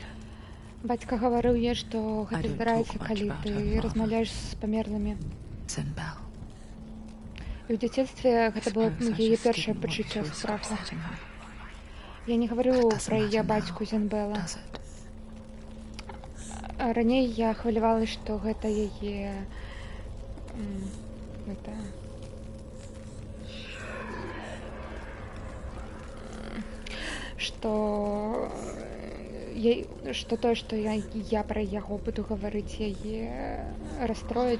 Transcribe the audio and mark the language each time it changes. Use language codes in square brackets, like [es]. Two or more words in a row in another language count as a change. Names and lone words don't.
[be] Бацька гаварыў ёй, што [en] I [be] гэта [en] don't [be] здараецца, [en] talk much [be] калі [en] about [be] ты [en] her father. [be] размаўляеш з памерлымі. Zinbel. І ў дзяцінстве гэта было [en] Suppose I [be] яе [en] just [be] першае [en] didn't want [be] пачуццё [en] to stop [be] страху. [en] setting her. [be] Я не гаварыў [en] That doesn't [be] пра яе [en] matter [be] бацьку [en] now, [be] Зенбела. [en] does it? [be] Раней я хвалявалася, што гэта яе гэта што тое, што я пра яго буду гаварыць, яе расстроіць.